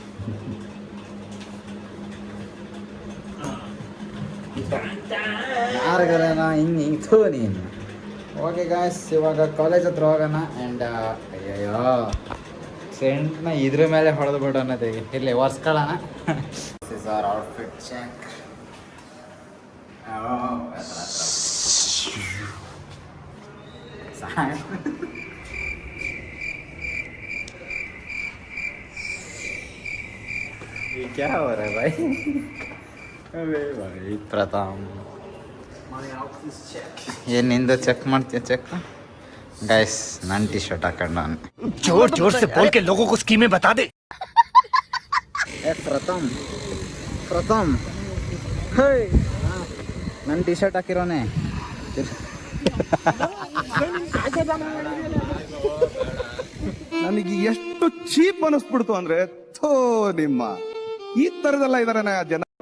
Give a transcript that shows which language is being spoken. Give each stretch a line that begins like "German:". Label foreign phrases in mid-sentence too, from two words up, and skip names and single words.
Kannada: ಯಾರಿಗಾರೇನ ಹಿಂಗೆ ಥೂ ನೀನು.
English: okay guys,
Kannada: ಇವಾಗ ಕಾಲೇಜ್ ಹತ್ರ ಹೋಗೋಣ. ಆ್ಯಂಡ್ ಅಯ್ಯಯ್ಯೋ ಸೆಂಟ್ನ ಇದ್ರ ಮೇಲೆ ಹೊಡೆದು ಬಿಡೋಣ. ಇಲ್ಲಿ ಒರ್ಸ್ಕೊಳ್ಳೋಣ.
English: this is our outfit check.
Hindi: क्या हो रहा है भाई? अबे भाई प्रथम,
Kannada: ಏನು ನಿಂದು ಚೆಕ್ ಮಾಡ್ತೀಯ?
English: check guys,
Kannada: ನನ್ನ ಟಿ ಶರ್ಟ್ ಹಾಕೊಂಡು ನಾನು
Hindi: जोर जोर से बोल के लोगों को स्कीमें बता दे.
Kannada: ಪ್ರಥಮ್ ಪ್ರಥಮ್, ಹೇ ನನ್ನ ಟಿ ಶರ್ಟ್ ಹಾಕಿರೋನೆ. ನನಗೆ ಎಷ್ಟು ಚೀಪ್ ಅನಿಸ್ಬಿಡ್ತು ಅಂದ್ರೆ, ಥೋ ನಿಮ್ಮ ಈ ತರದೆಲ್ಲ ಇದಾರೆ ಜನ.